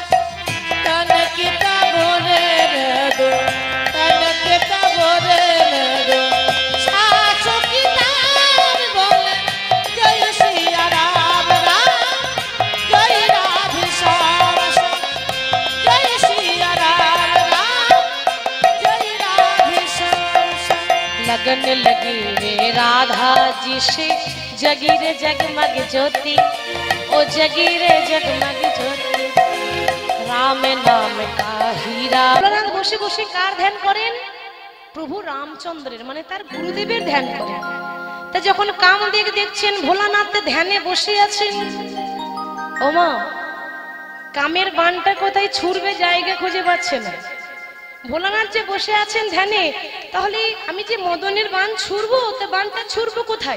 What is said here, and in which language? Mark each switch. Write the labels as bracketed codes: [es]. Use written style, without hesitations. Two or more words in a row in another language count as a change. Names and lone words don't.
[hi] तन के तंबूरे में दो, तन के तंबूरे में दो, सांसों की ताल बोले, जय सिया राम राम, जय राधे श्याम श्याम। जय सिया राम राम, जय राधे श्याम श्याम। लगन लगी रे राधा जी से, जगी रे जगमग ज्योति, ओ जगी रे जगमग ज्योति, राम नाम का हीरा। [bn] ভোলানাথ বসে বসে কার ধ্যান করেন? প্রভু রামচন্দ্রের, মানে তার গুরুদেবের ধ্যান করেন। তা যখন কামদেব দেখছেন ভোলানাথ ধ্যানে বসে আছেন, ওমা কামের বানটা কোথায় ছুড়বে জায়গা খুঁজে পাচ্ছে না। ভোলানাথ যে বসে আছেন ধ্যানে, তাহলে আমি যে মদনের বান ছুড়বো, তা বানটা ছুড়বো কোথায়?